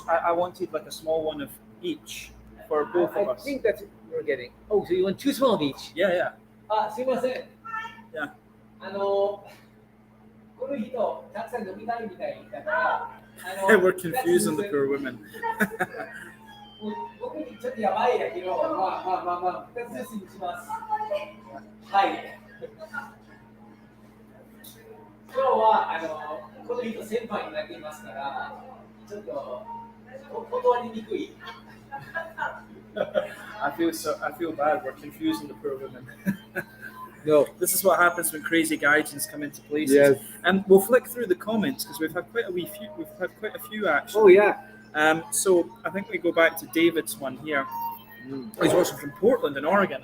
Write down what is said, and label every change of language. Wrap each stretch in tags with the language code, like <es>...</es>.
<en>I wanted like a small one of each for both of us. I think that's what we're getting. Oh, so you want 2 small of each? Yeah.</en> <ja>すいません。</ja> <en>Yeah.</en> <ja>この人たくさん飲みたいみたいだから。</ja> <en>We're confusing the poor women.</en> <ja>僕にちょっとやばいだけど、まあ、2つずつにします。はい。今日はこの人先輩になっていますから、ちょっと断りにくい。</ja> <en>I feel bad. We're confusing the poor women. No, this is what happens when crazy gaijins come into places. Yes. And we'll flick through the comments because we've had quite a few actually. Oh yeah. So I think we go back to David's one here. He's also from Portland in Oregon.</en>